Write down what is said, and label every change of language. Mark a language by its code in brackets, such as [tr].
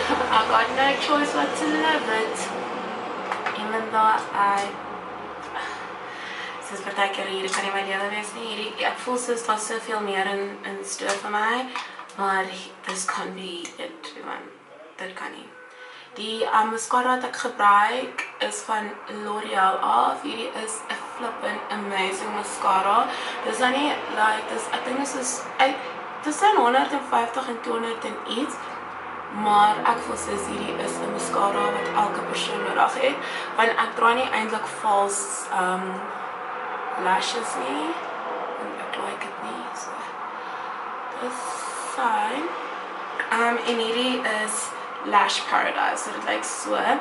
[en] I got no choice but to live it. [af] Even though soos partykeer hierdie kan nie my lewe wees nie. Ek voel soos daar soveel meer in stoor vir my. [en] Maar this can't be it, man. Dit kan nie. [af] Die mascara wat ek gebruik is van L'Oreal af. Hierdie is 'n flippin' amazing mascara. Dis dan nie, like, ek dink dit is tussen 150 en 200 en iets. Maar ek voel soos hierdie is 'n mascara wat elke persoon nodig het. Want ek dra nie eintlik false lashes nie. En ek like dit nie. So, dis fyn. En hierdie is Lash Paradise. So dit lyk so.